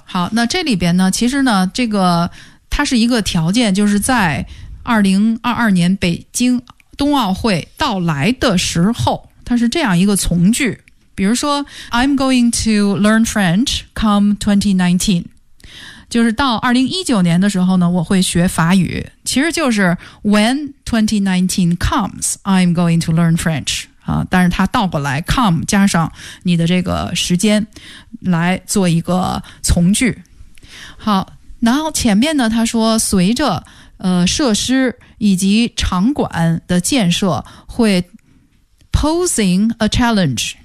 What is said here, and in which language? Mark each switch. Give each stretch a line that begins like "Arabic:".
Chinese: 好，那这里边呢，其实呢，这个它是一个条件，就是在2022年北京冬奥会到来的时候，它是这样一个从句，比如说
English: I'm going to learn French come 2019。
Chinese: 就是到2019年的时候呢，我会学法语。其实就是
English: When 2019 comes, I'm going to learn French.
Chinese: 但是它倒过来 come 加上你的这个时间来做一个从句。好，然后前面呢，他说随着设施以及场馆的建设会
English: posing a challenge.